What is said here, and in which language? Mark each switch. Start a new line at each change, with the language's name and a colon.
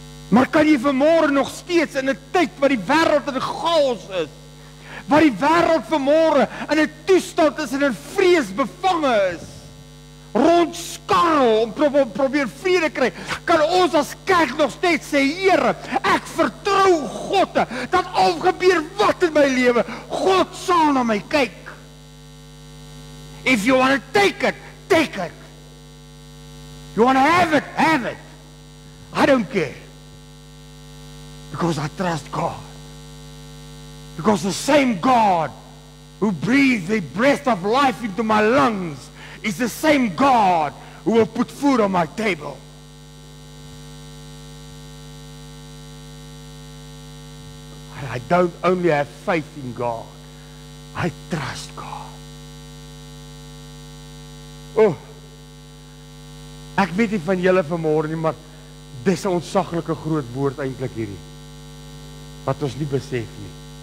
Afrikaans: Maar kan jy vanmôre nog steeds in 'n tyd waar die wêreld in chaos is, waar die wêreld vanmôre in 'n toestand is en in vrees bevange is, rondskarrel om probeer vrede kry, kan ons as kerk nog steeds sê, Here, ek vertrou God, dat al gebeur wat in my lewe, God sal na my kyk.
English: If you want to take it, take it. You want to have it, have it. I don't care. Because I trust God. Because the same God who breathed the breath of life into my lungs is the same God who will put food on my table. And I don't only have faith in God, I trust God.
Afrikaans: Ek weet nie van julle vanmôre nie, maar dis 'n ontsaglike groot woord eintlik hierdie, wat ons nie besef nie.